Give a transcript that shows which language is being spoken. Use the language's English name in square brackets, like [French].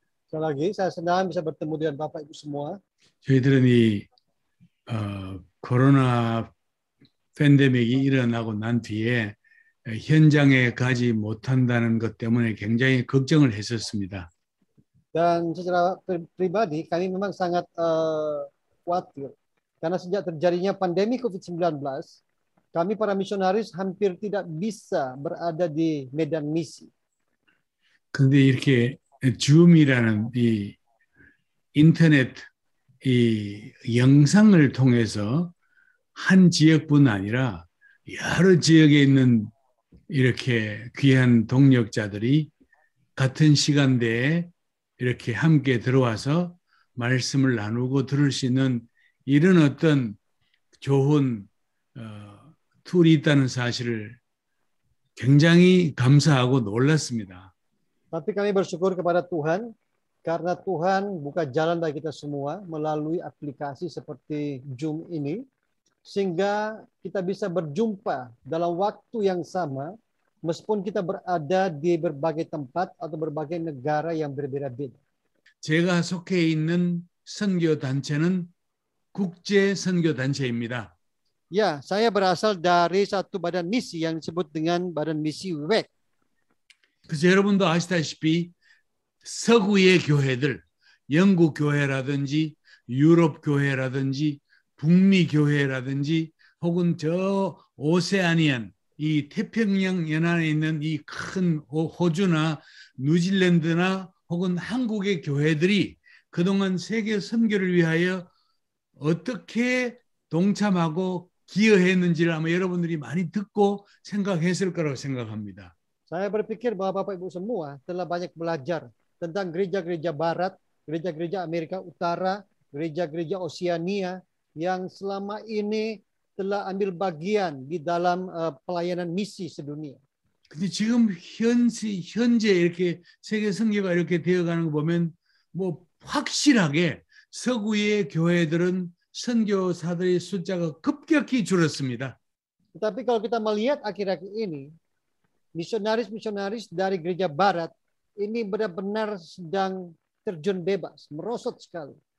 [Indonesian] Sekali lagi saya senang bisa bertemu dengan Bapak Ibu semua. [Korean] 저희들은 이 코로나 팬데믹이 일어나고 난 뒤에 현장에 가지 못한다는 것 때문에 굉장히 걱정을 했었습니다. [Indonesian] Dan secara pribadi kami memang sangat khawatir karena sejak terjadinya pandemi COVID-19 Kami para misionaris hampir tidak bisa berada di medan misi. [Korean] 근데 이렇게 줌이라는 이 인터넷 이 영상을 통해서 한 지역뿐 아니라 여러 지역에 있는 이렇게 귀한 동역자들이 같은 시간대에 이렇게 함께 들어와서 말씀을 나누고 들을 수 있는 이런 어떤 좋은 툴이 있다는 사실을 굉장히 감사하고 놀랐습니다. [Indonesian] Tapi kami bersyukur kepada Tuhan karena Tuhan buka jalan bagi kita semua melalui aplikasi seperti Zoom ini sehingga kita bisa berjumpa dalam waktu yang sama meskipun kita berada di berbagai tempat atau berbagai negara yang berbeda-beda. [Korean] 제가 속해 있는 선교 단체는 국제 선교 단체입니다. [Indonesian] Ya, saya berasal dari satu badan misi yang disebut dengan Badan Misi WEC. [Korean] 그래서 여러분도 아시다시피 서구의 교회들, 영국 교회라든지 유럽 교회라든지 북미 교회라든지 혹은 저 오세아니안, 이 태평양 연안에 있는 이 큰 호주나 뉴질랜드나 혹은 한국의 교회들이 그동안 세계 선교를 위하여 어떻게 동참하고 기여했는지를 아마 여러분들이 많이 듣고 생각했을 거라고 생각합니다. [Indonesian] Saya berpikir bahwa Bapak Ibu semua telah banyak belajar tentang gereja-gereja barat, gereja-gereja Amerika Utara, gereja-gereja Oseania yang selama ini telah ambil bagian di dalam pelayanan misi sedunia. [Korean] 근데 지금 현재 이렇게 세계 선교가 이렇게 되어가는 거 보면 뭐 확실하게 서구의 교회들은 선교사들의 숫자가 급격히 줄었습니다. [Indonesian] Tetapi kalau kita melihat akhir-akhir ini, misionaris-misionaris dari gereja barat ini benar-benar sedang terjun bebas, merosot sekali.